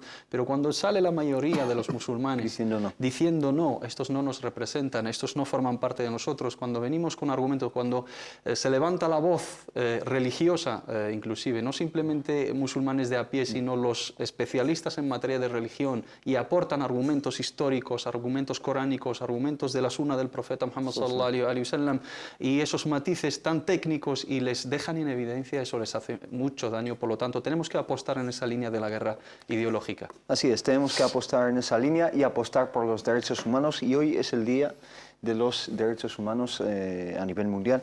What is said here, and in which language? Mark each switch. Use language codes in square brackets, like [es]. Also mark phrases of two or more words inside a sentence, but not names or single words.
[es] Pero cuando sale la mayoría de los musulmanes diciendo no, estos no nos representan, estos no forman parte de nosotros, cuando venimos con argumentos, cuando se levanta la voz religiosa, inclusive, no simplemente musulmanes de a pie, sino los especialistas en materia de religión, y aportan argumentos históricos, argumentos coránicos, argumentos de la sunna del profeta Muhammad [ar] صلى الله عليه وسلم, [es] y esos matices tan técnicos, y les dejan en evidencia, eso les hace mucho daño. Por lo tanto, tenemos que apostar en esa línea de la guerra ideológica. Así es, tenemos que apostar en esa línea y apostar por los derechos humanos, y hoy es el Día de los Derechos Humanos a nivel mundial.